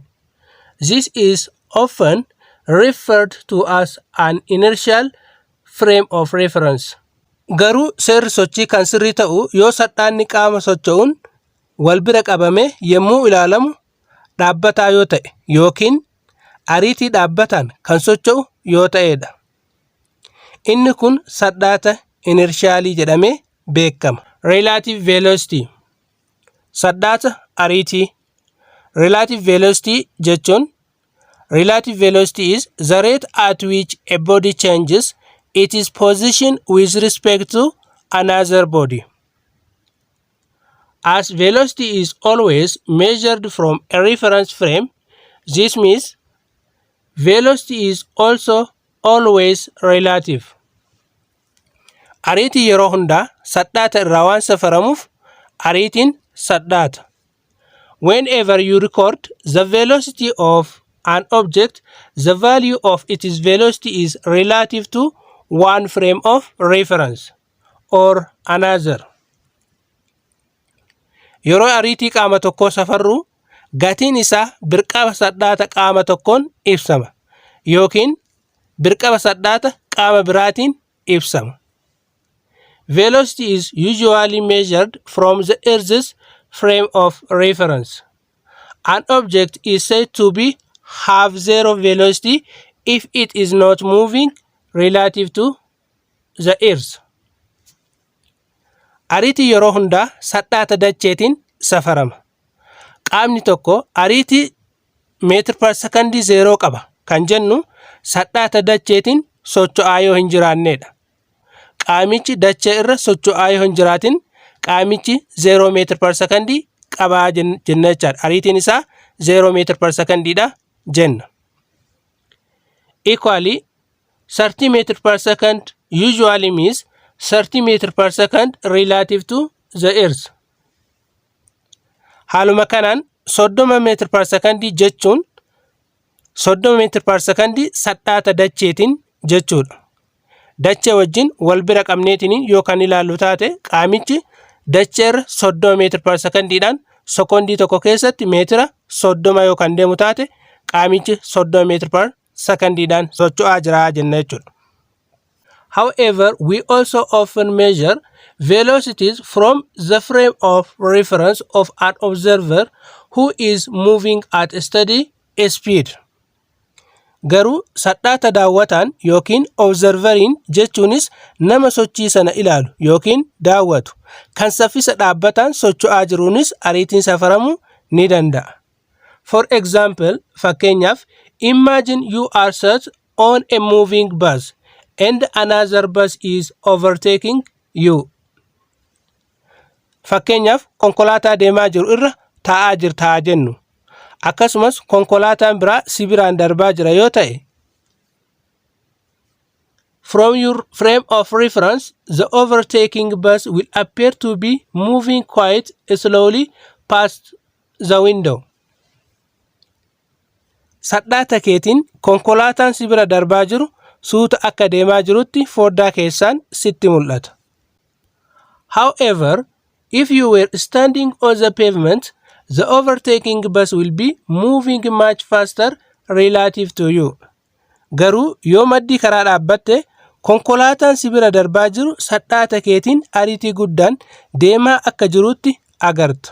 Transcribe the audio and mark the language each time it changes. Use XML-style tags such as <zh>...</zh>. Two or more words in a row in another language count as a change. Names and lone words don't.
<en>This is often referred to as an inertial frame of reference.</en> <om>Garuu seerri sochii kan sirrii ta'u yoo sadhaanni qaama socho'uun wal bira qabame yommuu ilaalamu dhaabbataa yoo ta'e yookiin ariitii dhaabbataan kan socho'u yoo ta'edha. Inni kun sadhaata inershaalii jedhamee beekama.</om> <en>Relative velocity.</en> <om>Sadhaata ariitii.</om> <en>Relative velocity jechuun relative velocity is the rate at which a body changes its position with respect to another body. As velocity is always measured from a reference frame, this means velocity is also always relative.</en> <om>Ariitii yeroo hundaa sadhaata irraa waan safaramuuf ariitiin sadhaata.</om> <en>Whenever you record the velocity of an object, the value of its velocity is relative to one frame of reference or another.</en> <om>Yeroo ariitii qaama tokkoo safarru gatiin isaa birqaba sadhaata qaama tokkoon ibsama yookiin birqaba sadhaata qaama biraatiin ibsama.</om> <en>Velocity is usually measured from the Earth's frame of reference. An object is said to have zero velocity if it is not moving relative to the Earth.</en> <om>Ariitii yeroo hundaa sadhaata dacheetiin safarama. Qaamni tokko ariitii meetir per sekondii 0 qaba kan jennu sadhaata dacheetiin socho'aa yoo hin jiraannedha. Qaamichi dachee irra socho'aa yoo hin jiraatin qaamichi 0 meetir per sekondii qabaa jenna jechaadha. Ariitiin isaa 0 meetir per sekondiidha jenna.</om> <en>Equally, 30 meter per second usually means 30 meter per second relative to the Earth.</en> <om>Haaluma kanaan</om> <en>30 meter per second</en> <om>jechuun</om> <en>30 meter per second</en> <om>sadhaata dacheetiin jechuudha. Dachee wajjin wal bira qabneetiin yoo kan ilaallu taate qaamichi dacheerra 30 meter per secondiidhaan sekondii tokko keessatti meetira 30 yoo kan deemu taate qaamichi 30 meter per secondiidhaan socho'aa jira jenna jechuudha.</om> <en>However, we also often measure velocities from the frame of reference of an observer who is moving at a steady speed.</en> <om>Garuu sadhaata daawwataan yookiin observeriin jechuunis nama sochii sana ilaalu yookiin daawwatu kan saffisa dhaabbataan socho'aa jiruunis ariitiin safaramuu ni danda'a.</om> <en>For example, fakkeenyaaf imagine you are sat on a moving bus and another bus is overtaking you.</en> <om>Fakkeenyaaf konkolaataa deemaa jiru irra taa'aa jirtaa jennu. Akkasumas konkolaataan biraa si biraan darbaa jira yoo ta'e.</om> <en>From your frame of reference, the overtaking bus will appear to be moving quite slowly past the window.</en> <om>Sadhaata keetiin konkolaataan si bira darbaa jiru suuta akka deemaa jirutti foddaa keessaan sitti mul'ata.</om> <en>However, if you were standing on the pavement, the overtaking bus will be moving much faster relative to you.</en> <om>Garuu yoo maddii karaa dhaabbatte konkolaataan si bira darbaa jiru sadhaata keetiin ariitii guddaan deemaa akka jirutti agarta.</om>